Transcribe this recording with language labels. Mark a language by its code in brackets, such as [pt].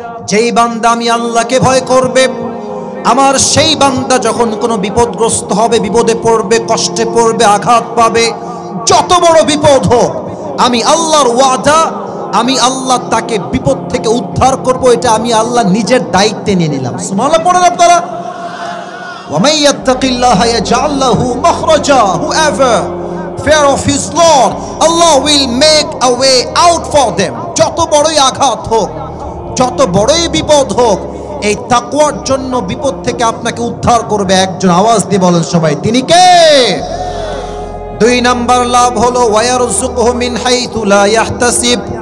[bn] যেই বান্দা আমি আল্লাহকে ভয় করবে, আমার সেই বান্দা যখন কোনো বিপদগ্রস্ত হবে, বিপদে পড়বে, কষ্টে পড়বে, আঘাত পাবে, যত বড় বিপদ হোক, আমি আল্লাহর ওয়াদা, আমি আল্লাহ তাকে বিপদ থেকে উদ্ধার করব। এটা আমি আল্লাহ নিজের দায়িত্বে নিয়ে নিলাম। সুবহানাল্লাহ পড়েন আপনারা। [ar] ওয়া মাইয়াত্তাকিল্লাহা ইয়াজআল লাহু মাখরাজা। [en] Whoever fear of his Lord, Allah will make a way out for them. [bn] যত বড়ই আঘাত হোক, যত বড়ই বিপদ হোক, এই তাকওয়ার জন্য বিপদ থেকে আপনাকে উদ্ধার করবে একজন। আওয়াজ দিয়ে বলেন সবাই, তিনি কে? 2 নাম্বার লাভ হলো [ar] ওয়ায়ারযুকুহু মিন হাইতু লা ইয়াহতাসিব।